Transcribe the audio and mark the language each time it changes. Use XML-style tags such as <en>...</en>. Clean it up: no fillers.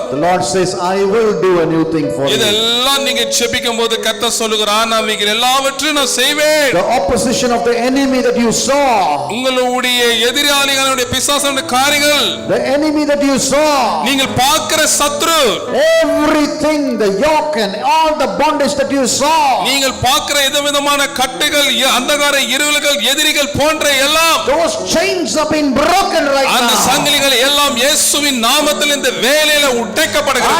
<en>The Lord says, I will do a new thing for you.</en> <ta>இதெல்லாம் நீங்க ஜெபிக்கும்போது கர்த்தர் சொல்லுகிறார், நான் இவைகள் எல்லாவற்றையும் நான் செய்வேன்.</ta> <en>The opposition of the enemy that you saw,</en> <ta>உங்களுடைய எதிராளிகளுடைய பிசாசுடைய காரியங்கள்,</ta> <en>the enemy that you saw,</en> <ta>நீங்கள் பார்க்கிற சத்துரு,</ta> <en>everything, the yoke and all the bondage that you saw,</en> <ta>நீங்கள் பார்க்கிற விதமான கட்டுகள், அந்தகார இருள்கள், எதிரிகள் போன்ற எல்லாம்,</ta> <en>those chains have been broken right now.</en> <ta>அந்த சங்கிலிகள் எல்லாம் இயேசுவின் நாமத்தில் இந்த வேளையில உடைக்கப்படுகிறது.</ta>